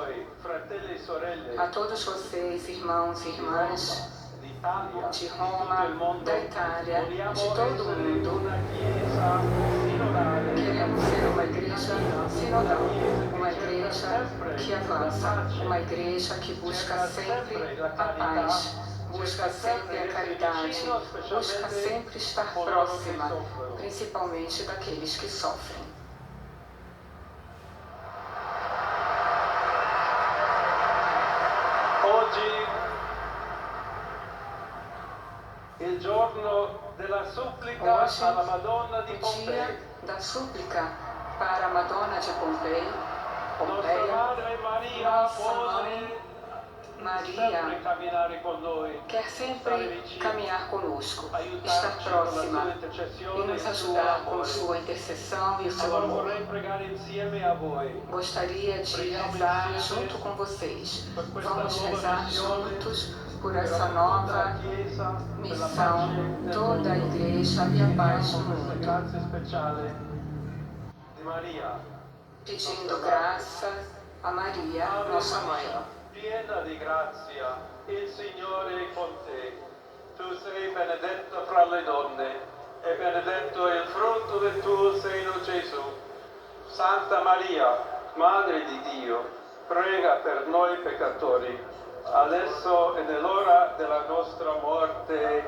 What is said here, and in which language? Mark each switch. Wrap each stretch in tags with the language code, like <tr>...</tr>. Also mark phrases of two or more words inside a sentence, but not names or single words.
<pt>A todos vocês, irmãos e irmãs de Roma, da Itália, de todo o mundo, queremos ser uma igreja sinodal, uma igreja que avança, uma igreja que busca sempre a paz, busca sempre a caridade, busca sempre estar próxima, principalmente daqueles que sofrem. Hoje,</pt> <it>il giorno della supplica alla Madonna di</it> <pt>o dia da súplica para a Madonna de Pompeia, nossa Mãe Maria quer sempre caminhar conosco, estar próxima e nos ajudar com sua intercessão e o seu amor. Gostaria de rezar junto com vocês. Vamos rezar juntos por essa nova missão, toda a igreja e a paz no mundo. Pedindo graça a Maria, nossa Mãe.</pt> <it>Piena di grazia, il Signore è con te. Tu sei benedetta fra le donne, e benedetto è il frutto del tuo seno, Gesù. Santa Maria, Madre di Dio, prega per noi peccatori, adesso e nell'ora della nostra morte.</it>